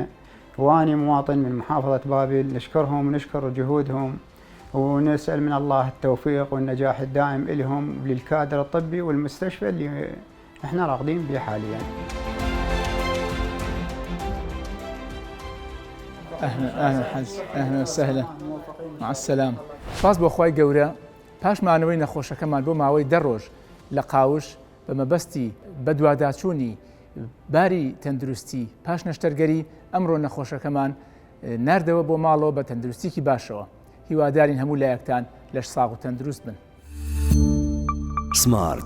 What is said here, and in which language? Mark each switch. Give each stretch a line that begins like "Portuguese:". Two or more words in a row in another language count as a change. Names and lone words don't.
Arabic: وأنا مواطن من محافظة بابل، نشكرهم ونشكر جهودهم ونسأل من الله التوفيق والنجاح الدائم لهم وللكادر الطبي والمستشفى اللي احنا راغدين به حاليا. أهلا حج، أهلا وسهلا، مع السلامة.
Central Kurdish: سپاس بۆ خوای گەورە پاشمانەوەی نەخۆشەکەمان بۆ ماوەی 10 ڕۆژ لە قاوش بە مەبەستی بە دواداچوونی باری تەندروستی پاش نەشتەرگەری ئەمڕۆ نەخۆشەکەمان ناردەوە بۆ ماڵەوە بە تەندروستیکی باشەوە. هیوادارین هەموو لایەکتان لەش ساغ و تەندروست بن.